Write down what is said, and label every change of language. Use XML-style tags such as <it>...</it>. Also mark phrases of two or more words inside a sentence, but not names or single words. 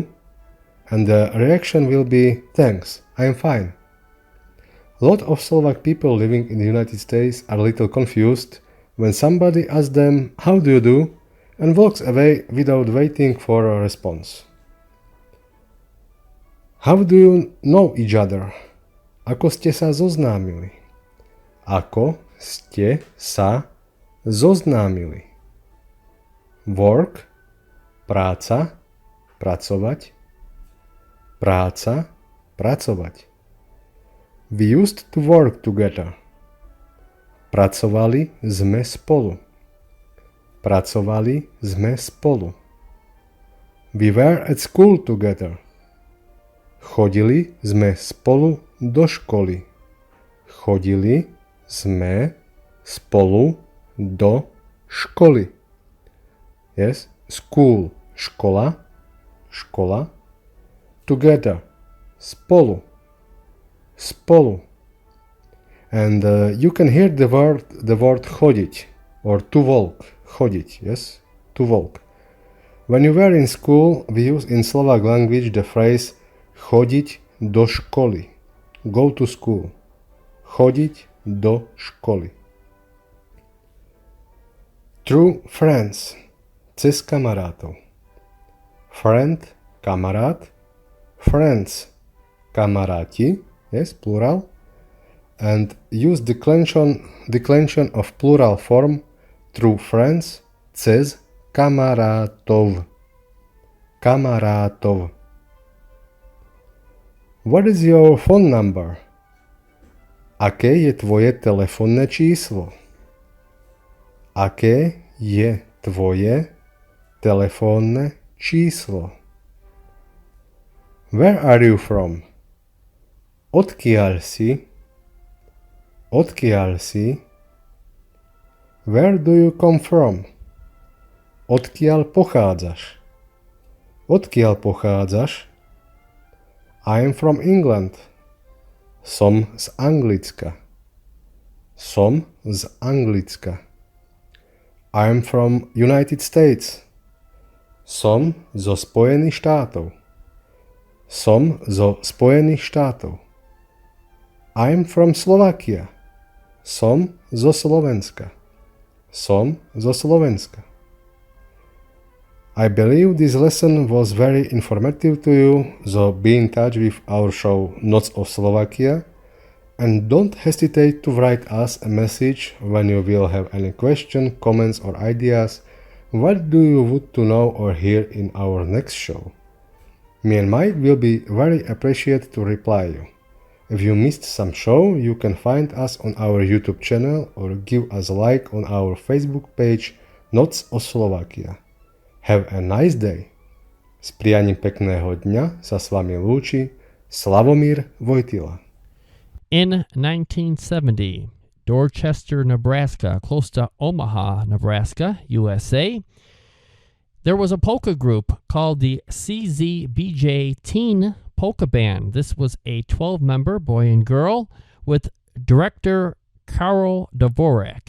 <en>And the reaction will be, thanks, I'm fine. A lot of Slovak people living in the United States are a little confused when somebody asks them, how do you do? And walks away without waiting for a response. How do you know each other?</en> <sk>Ako ste sa zoznámili? Ako ste sa zoznámili? Work, práca, pracovať. Práca, pracovať.</sk> <en>We used to work together.</en> <sk>Pracovali sme spolu. Pracovali sme spolu.</sk> <en>We were at school together.</en> <sk>Chodili sme spolu do školy. Chodili sme spolu do školy.</sk> <en>Yes, school,</en> <sk>škola, škola. Together, spolu, spolu.</sk> <en>And you can hear the word chodiť or to walk, chodiť, yes, to walk. When you were in school, we use in Slovak language the phrase</en> <sk>chodiť do školy.</sk> <en>Go to school.</en> <sk>Chodiť do školy.</sk> <en>True friends.</en> <sk>Cez kamarátov. Friend, kamarát. Friends, kamaráti.</sk> <en>Yes, plural. And use declension of plural form true friends</en> <sk>cez kamarátov. Kamarátov.</sk> <en>What is your phone number?</en> <sk>Aké je tvoje telefónne číslo? Aké je tvoje telefónne číslo?</sk> <en>Where are you from?</en> <sk>Odkiaľ si? Odkiaľ si?</sk> <en>Where do you come from?</en> <sk>Odkiaľ pochádzaš? Odkiaľ pochádzaš?</sk> <en>I am from England.</en> <sk>Som z Anglicka. Som z Anglicka.</sk> <en>I am from United States.</en> <sk>Som zo Spojených štátov. Som zo Spojených štátov.</sk> <en>I am from Slovakia.</en> <sk>Som zo Slovenska. Som zo Slovenska.</sk> <en>I believe this lesson was very informative to you, so be in touch with our show Noc of Slovakia and don't hesitate to write us a message when you will have any question, comments or ideas. What do you want to know or hear in our next show? Me and Mike will be very appreciated to reply you. If you missed some show, you can find us on our YouTube channel or give us a like on our Facebook page Noc of Slovakia. Have a nice day.</en> <sk>S prianím pekného dňa sa s vami lúči Slavomír Vojtila.</sk> <en>In 1970, Dorchester, Nebraska, close to Omaha, Nebraska, USA, there was a polka group called the CZBJ Teen Polka Band. This was a 12-member boy and girl with director Karol Dvorak.</en>